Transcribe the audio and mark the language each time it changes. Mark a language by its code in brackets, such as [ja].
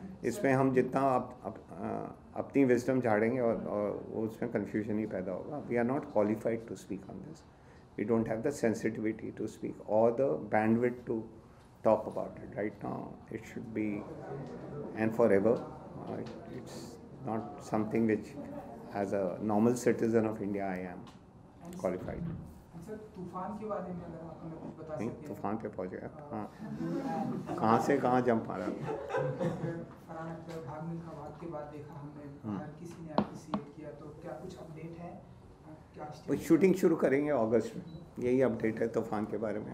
[hi] इसमें हम जितना अपनी विजडम झाड़ेंगे और उसमें confusion ही पैदा होगा। [en] We are not qualified to speak on this. We don't have the sensitivity to speak or the bandwidth to talk about it. Right now, it should be and forever. It's not something which, as a normal citizen of India, I am qualified. [hi] Sir, तूफान के बारे में अगर आप हमें कुछ बता नहीं, सकें। तूफान पे पहुंच गया। हाँ, कहाँ से कहाँ जंप मारा। फरहान अख्तर भाग मिल्खा भाग के बाद देखा हमने, हर किसी ने अप्रिशिएट किया, तो क्या कुछ अपडेट है? क्या वो शूटिंग शुरू करेंगे अगस्त में, यही अपडेट है तूफान के बारे में।